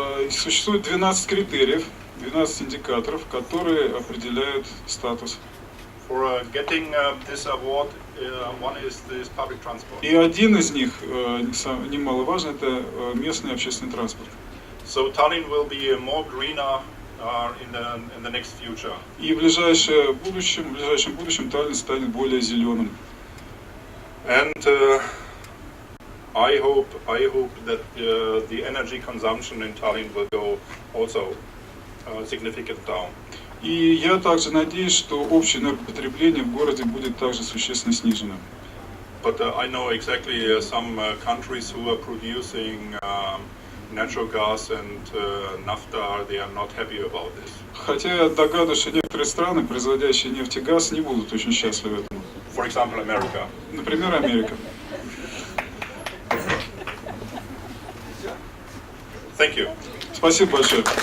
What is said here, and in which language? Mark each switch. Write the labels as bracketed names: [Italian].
[Russian] Существует 12 критериев, 12 индикаторов, которые определяют статус. [English] For getting this award, one is public transport. [Russian] И один из них, немаловажный, это местный общественный транспорт. [English] So Tallinn will be more greener in the next future. [Russian] И в ближайшем будущем Таллин станет более зеленым. [English] And I hope that the energy consumption in Tallinn will go also significant down. [Russian] И я также надеюсь, что общее энергопотребление в городе будет также существенно снижено. [English] But I know exactly some countries who are producing natural gas and naphtha, they are not happy about this. [Russian] Хотя я догадываюсь, что некоторые страны, производящие нефть и газ, не будут очень счастливы этому. [English] For example, America. [Russian] Например, Америка. [English] Thank you. [Russian] Спасибо большое.